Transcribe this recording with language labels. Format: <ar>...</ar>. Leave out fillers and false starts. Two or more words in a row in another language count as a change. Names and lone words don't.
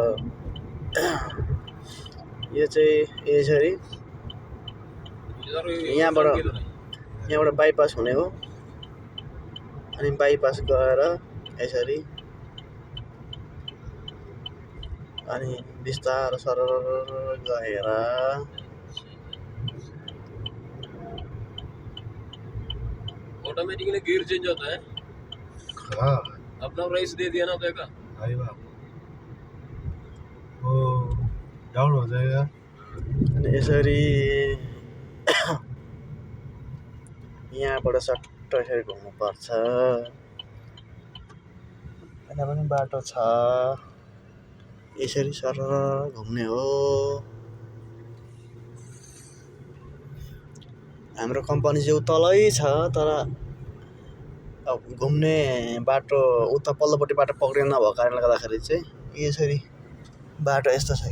<ne>यो चाहिँ यसरी यहाँबाट बाइपास हुने हो, अनि बाइपास गएर यसरी अनि बिस्तारो सरर गएर</ne> <en>automatically gear change</en> <hi>होता है। हाँ, अपना प्राइस दे दिया ना देखा। भाई बाप वो डाउन हो जाएगा।</hi> <ne>अनि यसरी यहाँबाट सट्ट यसरी घुम्नुपर्छ। यता पनि बाटो छ, यसरी सरर घुम्ने हो। हाम्रो कम्पनी चाहिँ तलै छ, तर अब घुम्ने बाटो उता पल्लोपट्टि बाटो पक्रिनु नभएको कारणले गर्दाखेरि चाहिँ यसरी बाटो यस्तो छ।</ne>